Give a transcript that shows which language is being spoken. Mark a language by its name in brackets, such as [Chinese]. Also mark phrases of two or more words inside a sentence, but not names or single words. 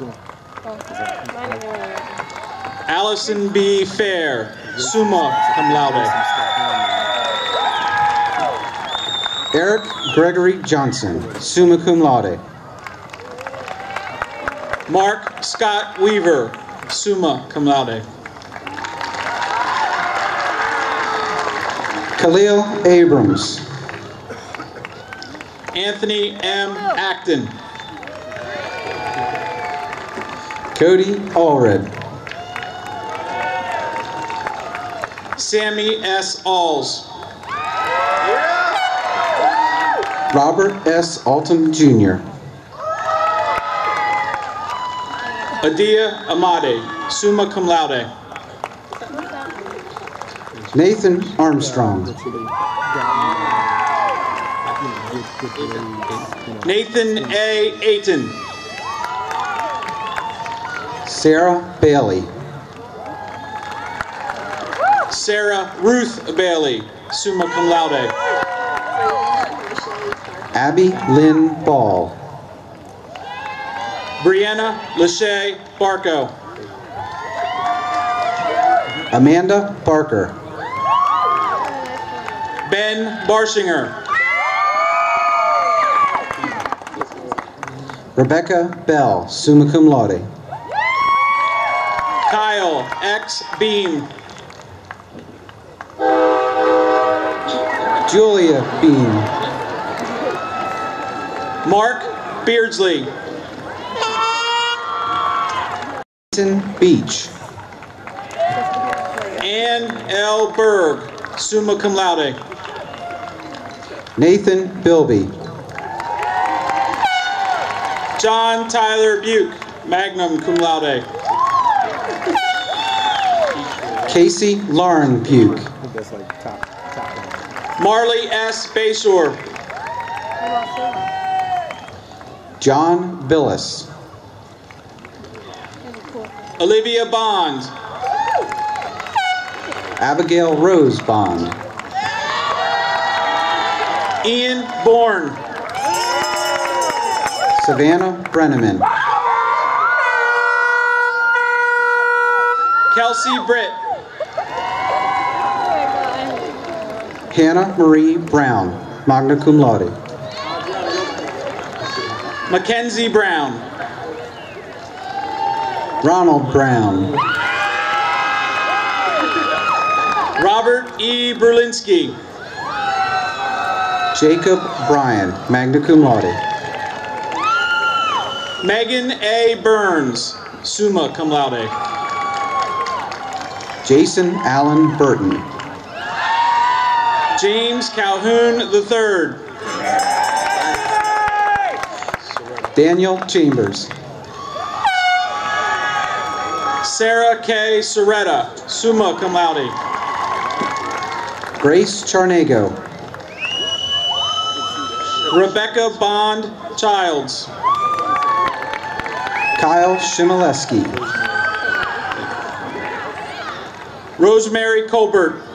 [English] Allison B. Fair, [Latin] summa cum laude. [English] Eric Gregory Johnson, [Latin] summa cum laude. [English] Mark Scott Weaver, [Latin] summa cum laude. [English] Khalil Abrams. Anthony M. Acton. Cody Allred. Sammy S. Alls. Robert S. Alton Jr. Adia Amade, [Latin] summa cum laude. [English] Nathan Armstrong. Nathan A. Ayton. Sarah Bailey. Sarah Ruth Bailey, [Latin] summa cum laude. [English] Abby Lynn Ball. Brianna Lachey Barco. Amanda Barker. Ben Barshinger. Rebecca Bell, [Latin] summa cum laude. [English] Kyle X. Beam. Julia Bean. Mark Beardsley. Jason Beach. Ann L. Berg, [Latin] summa cum laude. [English] Nathan Bilby. John Tyler Buke, [Latin] magnum cum laude. [English] Casey Lauren Buke. Marley S. Bayshore. John Billis. Olivia Bond. Abigail Rose Bond. Ian Bourne. Savannah Brenneman. Kelsey Britt. Hannah Marie Brown, [Latin] magna cum laude. [English] Mackenzie Brown. Ronald Brown. Robert E. Berlinski. Jacob Bryan, [Latin] magna cum laude. [English] Megan A. Burns, [Latin] summa cum laude. [English] Jason Allen Burton. James Calhoun III. Daniel Chambers. Sarah K. Soretta, [Latin] summa cum laude. [English] Grace Charnego. Rebecca Bond Childs. Kyle Shimileski. Rosemary Colbert.